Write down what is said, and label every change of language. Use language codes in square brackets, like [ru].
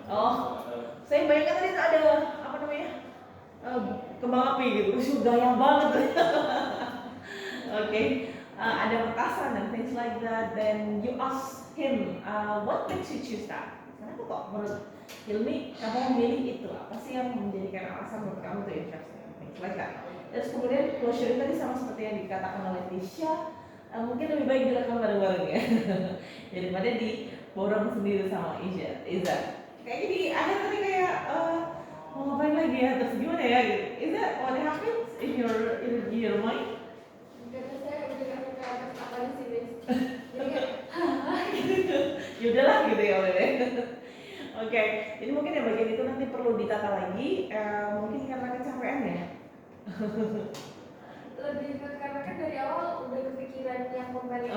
[id] Oh, saya bayangkan tadi itu ada apa namanya? Kembang api gitu, gaya banget. [en] Okay, [id] ada petasan [en] and things like that. Then you ask him, what makes you choose that? [id] Kenapa kok menurut Hilmi kamu memilih itu? Apa sih yang menjadikan alasan menurut kamu itu interesting? [en] Things like that. [id] Terus kemudian closure tadi sama seperti yang dikatakan oleh Tisha, mungkin lebih baik dilakukan bareng-bareng ya daripada diborong sendiri sama Iza. Kayak di akhir tadi kayak mau ngapain lagi ya, terus gimana ya gitu. [en] Is that what happens in your mind? [id] Karena saya udah gak suka atas apanya sih, Miss. Jadi kayak, Yaudahlah gitu ya udah deh. Oke, jadi mungkin yang bagian itu nanti perlu ditata lagi, mungkin karena kecapean ya. lebih ke karena kan dari awal udah kepikiran yang kembali ke